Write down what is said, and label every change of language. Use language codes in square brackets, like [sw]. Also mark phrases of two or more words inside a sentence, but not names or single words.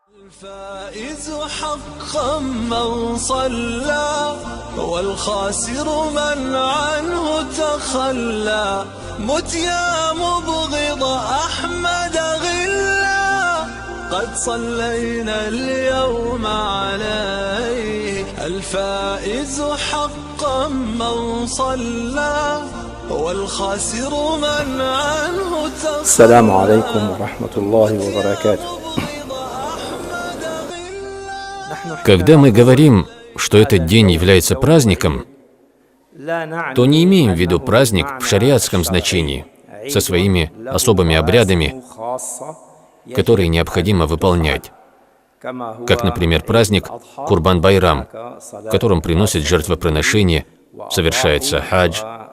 [ar] الفائز حقا من صلى والخاسر من عنه تخلى مت يا مبغض أحمد غلا قد صلينا اليوم عليه الفائز حقا من صلى والخاسر من عنه تخلى. السلام عليكم ورحمة الله وبركاته. [ru] Когда мы говорим, что этот день является праздником, то не имеем в виду праздник в шариатском значении, со своими особыми обрядами, которые необходимо выполнять, как, например, праздник Курбан-Байрам, в котором приносят жертвоприношения, совершается хадж,